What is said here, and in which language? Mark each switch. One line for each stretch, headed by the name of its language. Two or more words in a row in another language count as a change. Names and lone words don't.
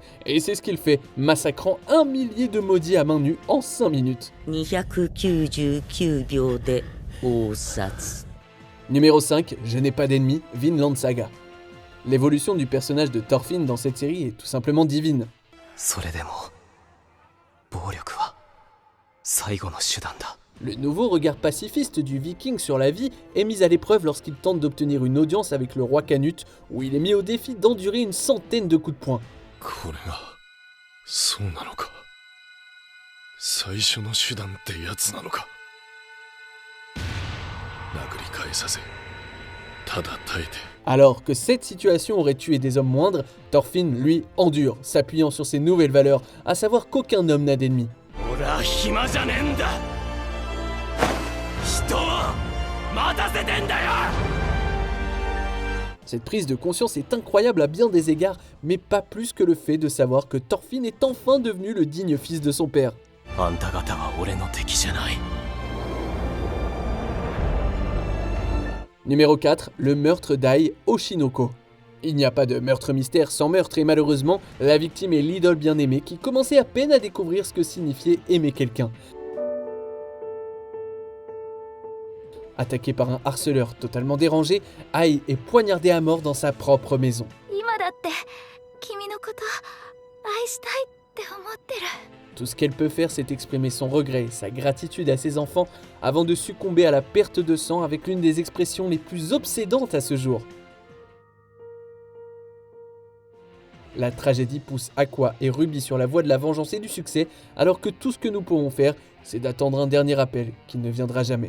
French: Et c'est ce qu'il fait, massacrant 1 millier de maudits à main nue en 5 minutes. Numéro 5, je n'ai pas d'ennemi, Vinland Saga. L'évolution du personnage de Thorfinn dans cette série est tout simplement divine.
Japanese: それでも暴力は最後の手段だ。
French: Le nouveau regard pacifiste du viking sur la vie est mis à l'épreuve lorsqu'il tente d'obtenir une audience avec le roi Canute, où il est mis au défi d'endurer une centaine de coups de poing.
Japanese: これがそうなのか。最初の手段ってやつなのか。殴り返させ、ただ耐えて。
French: Alors que cette situation aurait tué des hommes moindres, Thorfinn, lui, endure, s'appuyant sur ses nouvelles valeurs, à savoir qu'aucun homme n'a d'ennemi.
Japanese: 俺は暇じゃねえんだ。人を待たせてんだよ。
French: Cette prise de conscience est incroyable à bien des égards, mais pas plus que le fait de savoir que Thorfinn est enfin devenu le digne fils de son père.
Japanese: あんた方は俺の敵じゃない。
French: Numéro 4, le meurtre d'Ai Oshinoko. Il n'y a pas de meurtre mystère sans meurtre et malheureusement, la victime est l'idole bien-aimée qui commençait à peine à découvrir ce que signifiait aimer quelqu'un. Attaqué par un harceleur totalement dérangé, Ai est poignardé à mort dans sa propre maison.
Japanese: 今だって君のこと愛したいって思ってる。
French: Tout ce qu'elle peut faire, c'est exprimer son regret, sa gratitude à ses enfants, avant de succomber à la perte de sang avec l'une des expressions les plus obsédantes à ce jour. La tragédie pousse Aqua et Ruby sur la voie de la vengeance et du succès, alors que tout ce que nous pouvons faire, c'est d'attendre un dernier appel qui ne viendra jamais.